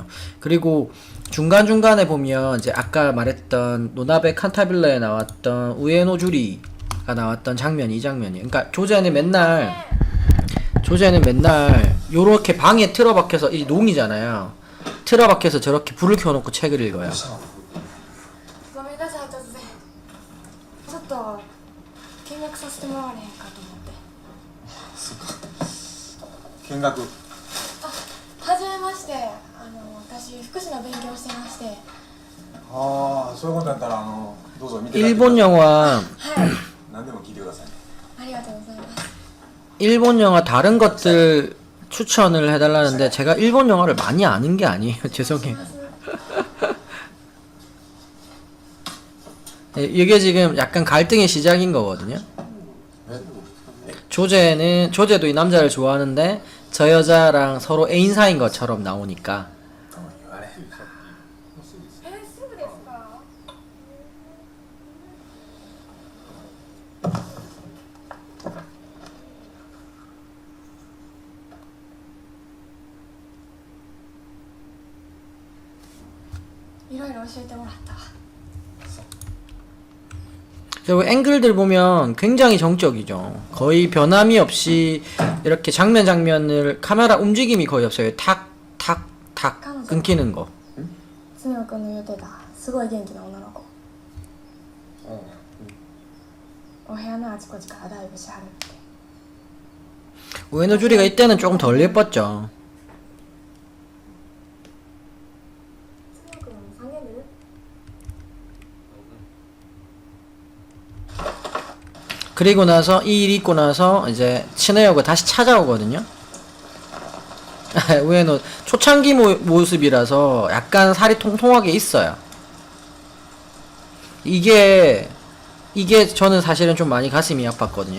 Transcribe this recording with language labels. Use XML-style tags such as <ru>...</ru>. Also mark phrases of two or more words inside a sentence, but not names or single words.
<ko>그리고 중간중간에 보면 이제 아까 말했던 노나베 칸타빌레에 나왔던 우에노 주리가 나왔던 장면이 이 장면이에요. 그러니까 조제는 맨날 요렇게 방에 틀어박혀서 이 농이잖아요. 틀어박혀서 저렇게 불을 켜놓고 책을 읽어요.</ko> <ja>ごめんなさい突然ちょっと見学させてもらわれへんかと思って。見学はじめまして、私福祉の勉強をしてまして。ああそういうことだったらどうぞ見て</ja> <ko>일본 영화</ko> <ja>はい、何でも聞いてくださいねありがとうございます。</ja> <ko>일본 영화 다른 것들 추천을 해달라는데 제가 일본 영화를 많이 아는 게 아니에요. 죄송해요. 네, 이게 지금 약간 갈등의 시작인 거거든요. 조제도 이 남자를 좋아하는데 저 여자랑 서로 애인 사이인 것처럼 나오니까.</ko> <ja>すぐですか？いろいろ教えてもらったわ。</ja> <ko>그리고 앵글들 보면 굉장히 정적이죠. 거의 변함이 없이 이렇게 장면을 카메라 움직임이 거의 없어요. 탁 끊기는 거.</ko> <ja>スネ夫君の言うてたすごい元気な女の子。お部屋のあちこちからダイブしはるって。</ja> <ko>우에노 주리가 이때는 조금 덜 예뻤죠.</ko> <ja>スネ夫君3年出る？</ja> <ko>그리고 나서 이 일이 있고 나서 이제 친해요가 다시 찾아오거든요. 우에노 초창기 모습이라서 약간 살이 통통하게 있어요. 이게 저는 사실은 좀 많이 가슴이 아팠거든요.</ko>